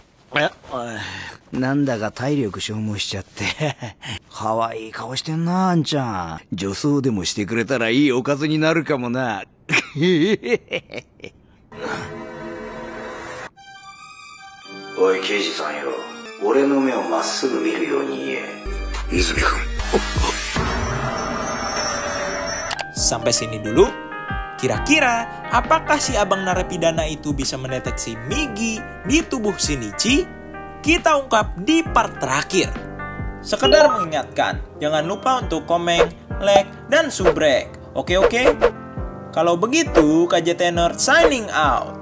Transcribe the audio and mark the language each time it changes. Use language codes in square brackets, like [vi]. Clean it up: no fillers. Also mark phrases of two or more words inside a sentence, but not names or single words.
[ja] なんだか体力消耗しちゃって可愛い顔してんな、あんちゃん。女装でもしてくれたらいいおかずになるかもなおい刑事さんよ、俺の目をまっすぐ見るように言え。泉君。 [id] Sampai sini dulu. Kira-kira apakah si abang narapidana itu bisa mendeteksi Migi di tubuh Shinichi? Kita ungkap di part terakhir. Sekedar mengingatkan, jangan lupa untuk komen, like, dan subrek. Oke? Kalau begitu, KJT Nerd [en] signing out.